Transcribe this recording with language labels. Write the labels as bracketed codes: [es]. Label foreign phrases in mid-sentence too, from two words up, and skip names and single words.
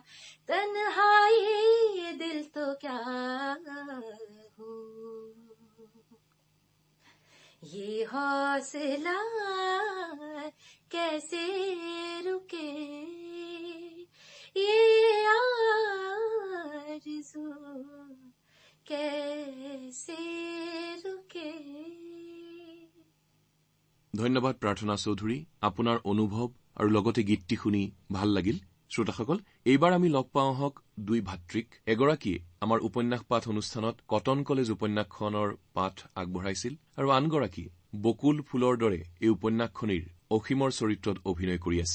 [hi] तन्हाई दिल तो क्या हो, ये हौसला कैसे रुके, ये आरज़ू कैसे रुके। [as] ধন্যবাদ প্ৰাৰ্থনা চৌধুৰী, আপোনাৰ অনুভৱ আৰু লগতে গীতটি শুনি ভাল লাগিল। শ্ৰোতাসকল, এইবাৰ আমি লগ পাওঁ হওক দুই ভাতৃক। এগৰাকীয়ে আমাৰ উপন্যাস পাঠ অনুষ্ঠানত কটন কলেজ উপন্যাসখনৰ পাঠ আগবঢ়াইছিল আৰু আনগৰাকীয়ে বকুল ফুলৰ দৰে এই উপন্যাসখনিৰ অসীমৰ চৰিত্ৰত অভিনয় কৰি আছে।